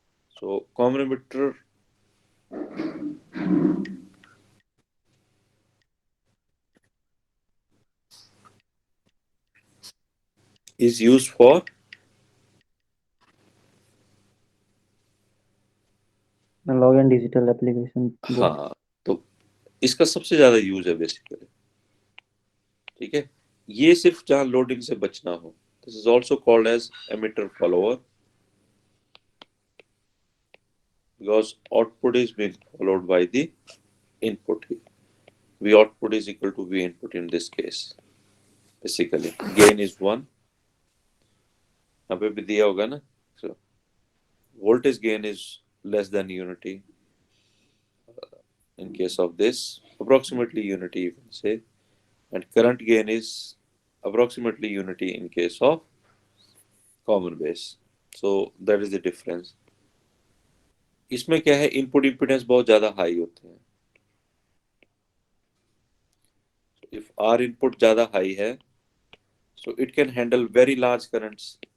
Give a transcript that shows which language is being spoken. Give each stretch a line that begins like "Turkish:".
English: So common emitter is use for analogue and digital application.
Hindi: हाँ, तो इसका सबसे ज्यादा यूज है बेसिकली. ठीक है, ये सिर्फ जहां लोडिंग से बचना हो.
English: This is also called as emitter follower because output is being followed by the input here. V output is equal to V input in this case. Basically, gain is 1.
Hindi: यहाँ पे भी दिया होगा ना.
English: So, voltage gain is less than unity. In case of this, approximately unity you can say. And current gain is approximately unity in case of common base. So, that is the difference.
Hindi: इसमें क्या है, input impedance बहुत ज्यादा high होते हैं.
English: If R input
Hindi: ज्यादा high है,
English: so it can handle very large currents.